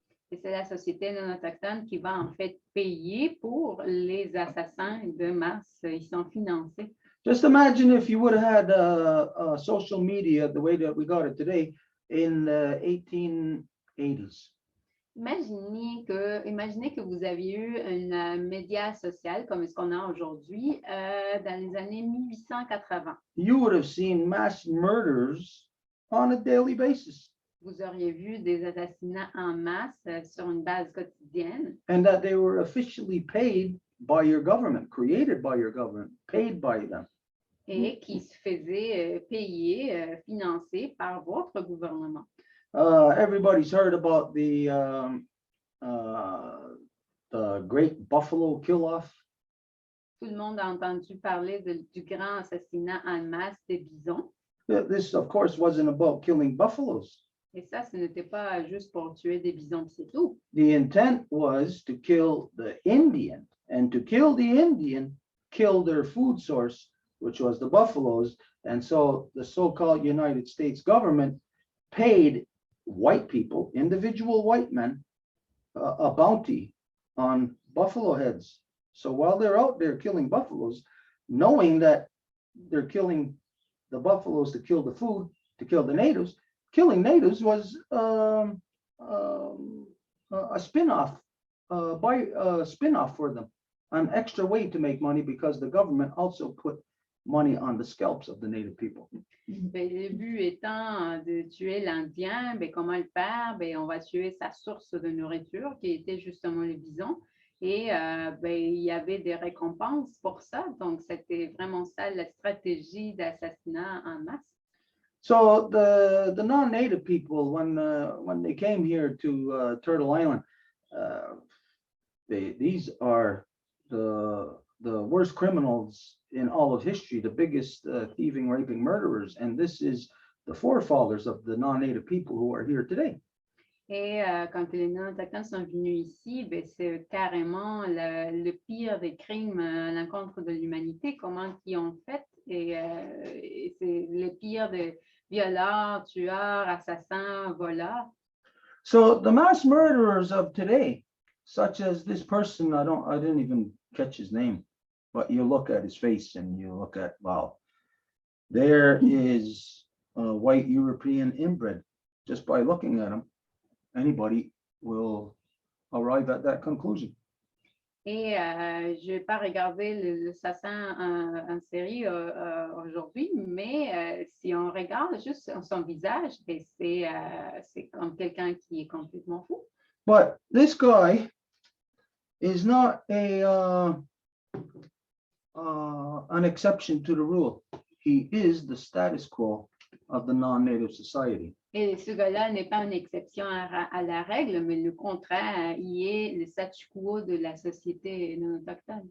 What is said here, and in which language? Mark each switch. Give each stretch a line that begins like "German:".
French: Et c'est la société non autochtone qui va en fait payer pour les assassins de masse. Ils sont financés.
English: Just imagine if you would have had social media the way that we got it today in the 1880s.
French: Imaginez que vous aviez eu un média social comme ce qu'on a aujourd'hui dans les années 1880.
English: You would have seen mass murders on a daily basis.
French: Vous auriez vu des assassinats en masse sur une base quotidienne
English: and that they were officially paid by your government, created by your government, paid by them.
French: et qui se faisaient payer, financer par votre gouvernement.
English: Everybody's heard about the great buffalo kill-off.
French: Tout le monde a entendu parler du grand assassinat en masse des bisons.
English: This, of course, wasn't about killing buffaloes.
French: Et ça, ce n'était pas juste pour tuer des bisons, c'est tout.
English: The intent was to kill the Indian, and to kill the Indian, kill their food source, which was the buffaloes. And so the so-called United States government paid white people, individual white men, a bounty on buffalo heads. So while they're out there killing buffaloes, knowing that they're killing the buffaloes to kill the food, to kill the natives, killing natives was a spin-off for them, an extra way to make money because the government also put money on the scalps of the native people.
French: Ben, le but étant de tuer l'Indien, ben, comment le faire? Ben, on va tuer sa source de nourriture qui était justement le bison. Et ben, il y avait des récompenses pour ça. Donc, c'était vraiment ça la stratégie d'assassinat en masse.
English: So the non-native people, when they came here to Turtle Island, these are the worst criminals in all of history, the biggest thieving, raping, murderers, and this is the forefathers of the non-native people who are here today.
French: Et quand les non-autochtones sont venus ici, ben, c'est carrément le pire des crimes à l'encontre de l'humanité, comment ils ont fait, et c'est le pire des violeurs, tueurs, assassins, voleurs.
English: So the mass murderers of today, such as this person, I didn't even catch his name, but you look at his face and you look at, wow, there is a white European inbred. Just by looking at him, anybody will arrive at that conclusion.
French: Et je vais pas regarder l'assassin en série aujourd'hui, mais si on regarde juste son visage, ben, c'est comme quelqu'un qui est complètement fou.
English: But this guy is not an exception to the rule. He is the status quo of the non-native society.
French: Et ce gars-là n'est pas une exception à la règle, mais le contraire, il est le statu quo de la société non autochtone.